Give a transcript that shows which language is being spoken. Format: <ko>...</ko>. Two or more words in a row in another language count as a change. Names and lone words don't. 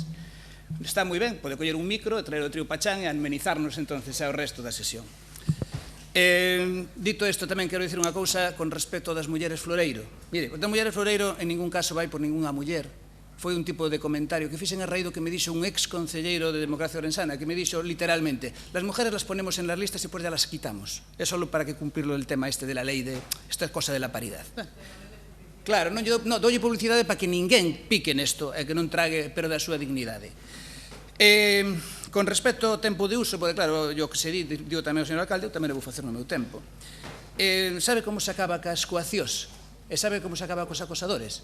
<gl>Está moi ben, pode coller un micro, traer o trío Pachán e amenizarnos entonces ao resto da sesión. Dito isto, tamén quero dicir unha cousa con respecto das mulleres floreiro. Mire, o das mulleres floreiro en ningún caso vai por ningunha muller. Foi un tipo de comentario que fixen a raíz do que me dixo un ex concelleiro de Democracia Orensana, que me dixo literalmente:</gl> <es>las mujeres las ponemos en las listas y después ya las quitamos. É solo para que cumplirlo el tema este de la ley de...</es> <gl>Esta é cosa</gl> <es>de la paridad.</es> <gl>Claro, non doulle publicidade para que ninguén pique nesto e que non trague perda a súa dignidade. Con respecto ao tempo de uso, porque claro, eu que se digo tamén ao señor alcalde, eu tamén vou facer no meu tempo. Sabe como se acaba cas coaccións? E sabe como se acaba cos acosadores?</gl>